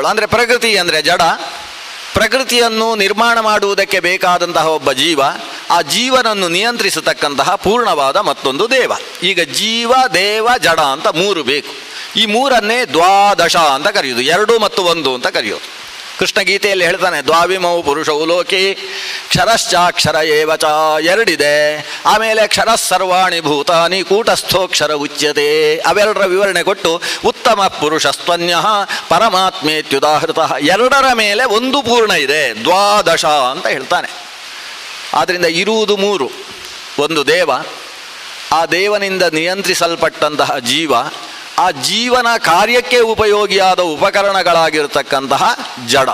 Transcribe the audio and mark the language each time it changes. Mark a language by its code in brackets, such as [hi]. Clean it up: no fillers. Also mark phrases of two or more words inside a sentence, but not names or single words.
[kn] ಅಂದರೆ ಪ್ರಕೃತಿ ಅಂದರೆ ಜಡ, ಪ್ರಕೃತಿಯನ್ನು ನಿರ್ಮಾಣ ಮಾಡುವುದಕ್ಕೆ ಬೇಕಾದಂತಹ ಒಬ್ಬ ಜೀವ, ಆ ಜೀವನನ್ನು ನಿಯಂತ್ರಿಸತಕ್ಕಂತಹ ಪೂರ್ಣವಾದ ಮತ್ತೊಂದು ದೇವ. ಈಗ ಜೀವ, ದೇವ, ಜಡ ಅಂತ 3 ಬೇಕು. ಈ 3ಅನ್ನೇ ದ್ವಾದಶ ಅಂತ ಕರೆಯೋದು, 2 ಮತ್ತು 1 ಅಂತ ಕರೆಯೋದು. ಕೃಷ್ಣ ಗೀತೆಯಲ್ಲಿ ಹೇಳ್ತಾನೆ, [sa] ದ್ವಾವಿಮೌ ಪುರುಷೌ ಲೋಕೆ ಕ್ಷರಶ್ಚಾಕ್ಷರ ಏವಚ, 2 ಇದೆ. ಆಮೇಲೆ ಕ್ಷರ ಸರ್ವಾಣಿ ಭೂತಾನಿ ಕೂಟಸ್ಥೋಕ್ಷರ ಉಚ್ಯತೆ, [kn] ಅವೆರಡರ ವಿವರಣೆ ಕೊಟ್ಟು [sa] ಉತ್ತಮ ಪುರುಷಸ್ತ್ವನ್ಯ ಪರಮಾತ್ಮೇತ್ಯುದಾಹೃತ, [kn] 2ರ ಮೇಲೆ 1 ಪೂರ್ಣ ಇದೆ, ದ್ವಾದಶ ಅಂತ ಹೇಳ್ತಾನೆ. ಆದ್ದರಿಂದ ಇರುವುದು 3. ಒಂದು ದೇವ, ಆ ದೇವನಿಂದ ನಿಯಂತ್ರಿಸಲ್ಪಟ್ಟಂತಹ ಜೀವ, ಆ ಜೀವನ ಕಾರ್ಯಕ್ಕೆ ಉಪಯೋಗಿಯಾದ ಉಪಕರಣಗಳಾಗಿರ್ತಕ್ಕಂತಹ ಜಡ.